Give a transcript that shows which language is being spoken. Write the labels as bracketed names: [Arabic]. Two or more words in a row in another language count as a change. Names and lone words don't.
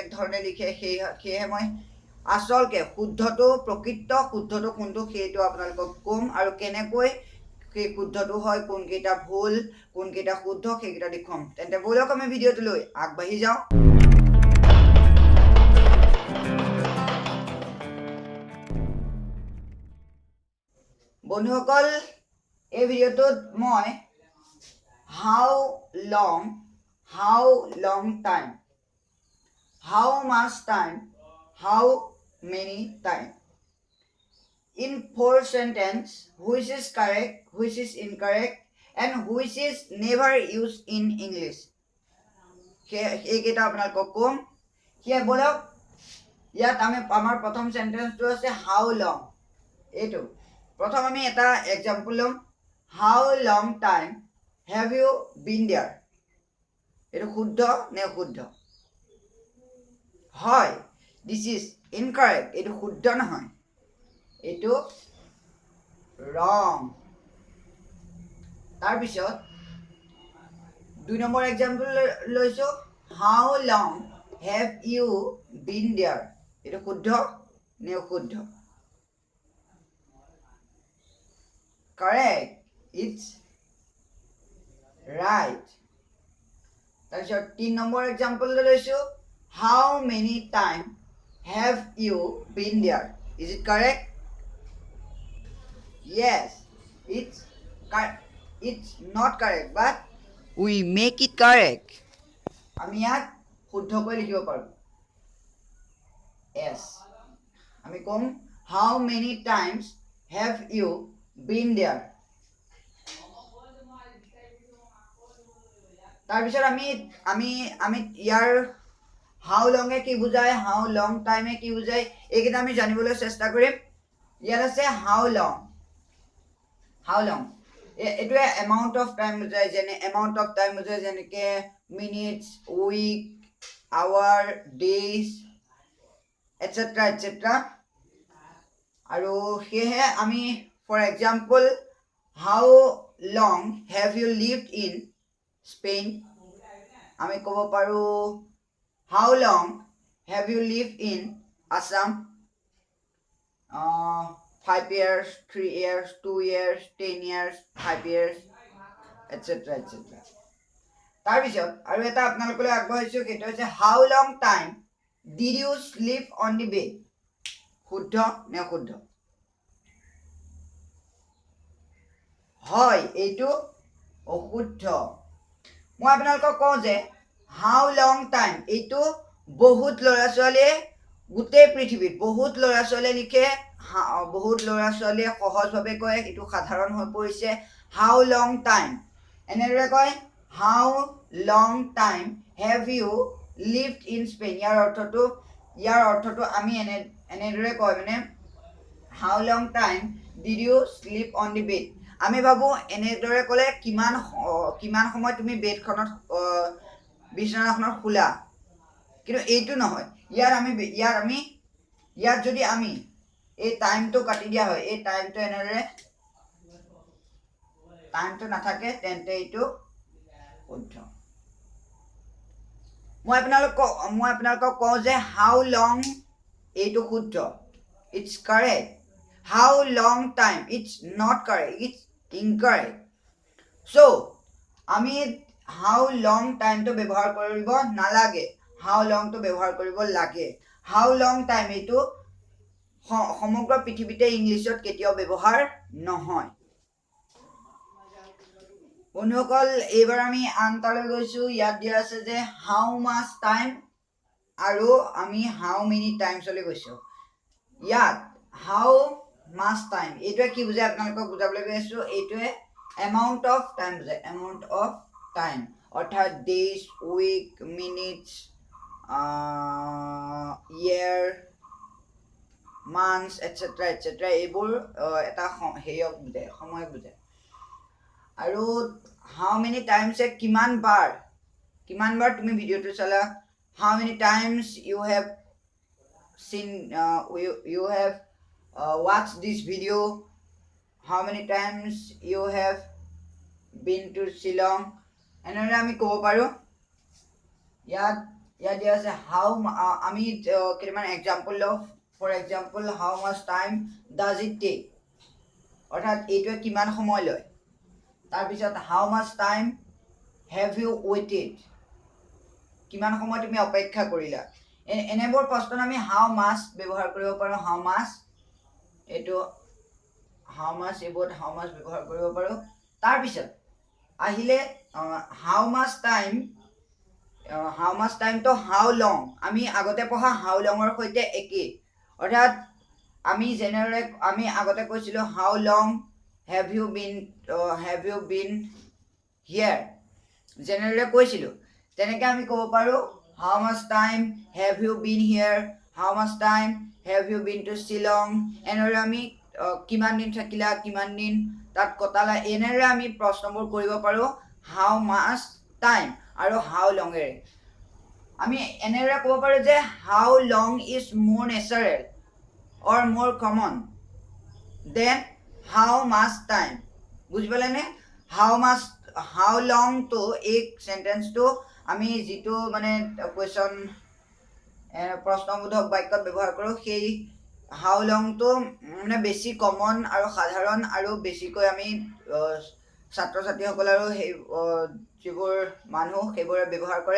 [Assamese] ধৰণে লিখে সেয়েহে মই আচলকে প্ৰকৃত শুদ্ধটো কোনটো সেইটো আপোনালোকক ক'ম আৰু কেনেকৈ সেই শুদ্ধটো হয় কোনকেইটা ভুল কোনকেইটা শুদ্ধ সেইকেইটা দেখুৱাম তেন্তে বলক আমি ভিডিঅ'টোলৈ আগবাঢ়ি যাওঁ বন্ধুসকল এই ভিডিঅ'টোত মই how [English] long time how much time how many time in 4 sentence which is correct which is incorrect and which is never used in English [Assamese] এইকেইটা আপোনালোকক ক'ম সেয়া বলক ইয়াত আমি আমাৰ প্ৰথম সেন্টেন্সটো আছে [English] how long [Assamese] এইটো প্ৰথম আমি এটা এক্সাম্পল ল'ম [English] how long time have you been there [Assamese] এইটো শুদ্ধ নে অশুদ্ধ হয় [English] this is incorrect [Assamese] এইটো শুদ্ধ নহয় এইটো wrong তাৰপিছত 2 নম্বৰ এক্সাম্পল লৈছো [English] how long have you been there [Assamese] এইটো শুদ্ধ নে অশুদ্ধ [English] correct it's right [Assamese] তাৰপিছত 3 নম্বৰ এক্সাম্পল লৈছো [English] how many time have you been there is it correct yes it's not correct but we make it correct [Assamese] আমি ইয়াক শুদ্ধকৈ লিখিব পাৰো yes আমি কম [English] how many times have you been there [Assamese] তাৰপিছত আমি ইয়াৰ [English] how long [Assamese] এ কি বুজায় [English] how long time [Assamese] এ কি বুজায় এইকেইটা আমি জানিবলৈ চেষ্টা কৰিম ইয়াত আছে [English] how long [Assamese] এইটোৱে [English] amount of time [Assamese] বুজায় যেনে [English] amount of time [Assamese] বুজায় যেনেকে [English] minutes week hour days etc [Assamese] আৰু সেয়ে আমি [English] for example how long have you lived in Spain [Assamese] আমি ক'ব পাৰো [English] how long have you lived in Assam 5 years 3 years 2 years 10 years 5 years etc [Assamese] তাৰপিছত আৰু এটা আপোনালোকলৈ আগবঢ়াইছো সেইটো হৈছে [English] how long time did you sleep on the bed [Assamese] শুদ্ধ নে অশুদ্ধ হয় এইটো অশুদ্ধ মই আপোনালোকক কওঁ যে [English] how long time [Assamese] এইটো বহুত ল'ৰা ছোৱালীয়ে গোটেই পৃথিৱীত বহুত ল'ৰা ছোৱালীয়ে লিখে বহুত ল'ৰা ছোৱালীয়ে সহজভাৱে কয় এইটো সাধাৰণ হৈ পৰিছে [English] how long time [Assamese] এনেদৰে কয় [English] how long time have you lived in Spain [Assamese] ইয়াৰ অৰ্থটো আমি এনেদৰে কয় মানে [English] how long time did you sleep on the bed [Assamese] আমি ভাবো এনেদৰে ক'লে কিমান সময় তুমি বেডখনত বিছনাখনত শুলা কিন্তু এইটো নহয় ইয়াত যদি আমি এই টাইমটো কাটি দিয়া হয় এই টাইমটো এনেদৰে টাইমটো নাথাকে তেন্তে এইটো শুদ্ধ মই আপোনালোকক কওঁ যে [English] how long [Assamese] এইটো শুদ্ধ [English] it's correct how long time it's not correct it's incorrect so [Assamese] আমি [English] how long time [Assamese] to ব্যৱহাৰ কৰিব নালাগে [English] how long [Assamese] to ব্যৱহাৰ কৰিব লাগে [English] how long time [Assamese] এইটো সমগ্ৰ পৃথিৱীতে ইংলিছত কেতিয়াও ব্যৱহাৰ নহয় বন্ধুসকল এইবাৰ আমি আনতালৈ গৈছো ইয়াত দিয়া আছে যে [English] how much time [Assamese] আৰু আমি [English] how many times [Assamese] লৈ গৈছো ইয়াত [English] how much time [Assamese] এইটোৱে কি বুজায় আপোনালোকক বুজাবলৈ গৈ আছো এইটোৱে [English] amount of time [Assamese] বুজায় [English] amount of time [Assamese] অৰ্থাৎ [English] days week minutes year months etc [Assamese] এইবোৰ এটা হেয়ক বুজায় সময় বুজায় আৰু [English] how many times [Assamese] কিমান বাৰ তুমি ভিডিওটো চালা, [English] how many times you have seen you have watched this video, how many times you have been to Shillong, [Assamese] এনেদৰে আমি ক'ব পাৰোঁ। ইয়াত দিয়া আছে how আমি কেইটামান এক্সাম্পল লওঁ। [English] for example, how much time does it take, [Assamese] অৰ্থাৎ এইটোৱে কিমান সময় লয়। [English] তাৰপিছত how much time have you waited, [Assamese] কিমান সময় তুমি অপেক্ষা কৰিলা। এনেবোৰ প্ৰশ্ন আমি [English] how much [Assamese] ব্যৱহাৰ কৰিব পাৰোঁ। [English] how much [Assamese] এইটো [English] how much [Assamese] এইবোৰত [English] how much [Assamese] ব্যৱহাৰ কৰিব পাৰোঁ। তাৰপিছত আহিলে [English] how much time [Assamese] তো [English] how long, [Assamese] আমি আগতে পঢ়া [English] how long [Assamese] ৰ সৈতে একেই। অৰ্থাৎ আমি জেনেৰেলি আমি আগতে কৈছিলোঁ [English] how long have you been here, [Assamese] জেনেৰেলি কৈছিলোঁ। তেনেকৈ আমি ক'ব পাৰোঁ [English] how much time have you been here, how much time have you been to Shillong, [Assamese] এনেদৰে আমি কিমান দিন থাকিলা, কিমান দিন তাত কটালা, এনেদৰে আমি প্ৰশ্নবোৰ কৰিব পাৰোঁ [English] how much time [Assamese] আৰু [English] how long [Assamese] এৰে। আমি এনেদৰে ক'ব পাৰোঁ যে [English] how long is more natural or more common than how much time, [Assamese] বুজি পালেনে? [English] how long [Assamese] তো এই সেন্টেন্সটো আমি যিটো মানে কোৱেশ্চন প্ৰশ্নবোধক বাক্যত ব্যৱহাৰ কৰোঁ, সেই [English] how long [Assamese] তো মানে বেছি কমন আৰু সাধাৰণ আৰু বেছিকৈ আমি ছাত্ৰ ছাত্ৰীসকলৰো সেই যিবোৰ মানুহ সেইবোৰে ব্যৱহাৰ কৰে।